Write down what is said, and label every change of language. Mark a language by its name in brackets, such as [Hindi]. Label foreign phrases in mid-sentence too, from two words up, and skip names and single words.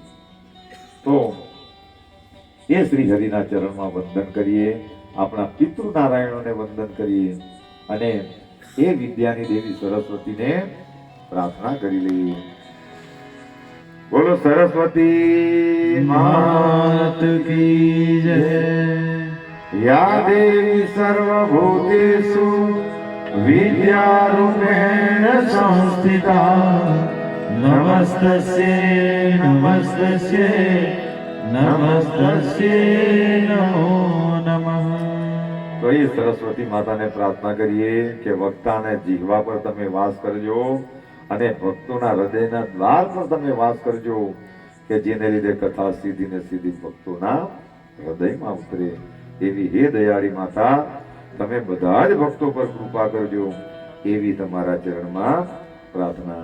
[Gujarati] તો એ શ્રી હરિના ચરણમાં વંદન કરીએ, આપણા પિતૃ નારાયણોને વંદન કરીએ, અને એ વિદ્યાની દેવી સરસ્વતીને પ્રાર્થના કરી લઈએ. બોલો સરસ્વતી [Hindi] मात की जय। [Sanskrit] या देवी सर्वभूतेषु विद्यारूपेण संस्थिता नमस्तस्यै नमस्तस्यै नमस्तस्यै नमो नमः। [Gujarati] તો એ સરસ્વતી માતાને પ્રાર્થના કરીએ કે વક્તા અને જીહવા પર તમે વાસ કરજો, અને ભક્તોના હૃદયના દ્વાર પર તમે વાસ કરજો, કે જેને લીધે કથા સીધી ને સીધી ભક્તોના હૃદયમાં ઉતરે. એવી હે દયાળી માતા, તમે બધા જ ભક્તો પર કૃપા કરજો, એવી તમારા ચરણમાં પ્રાર્થના.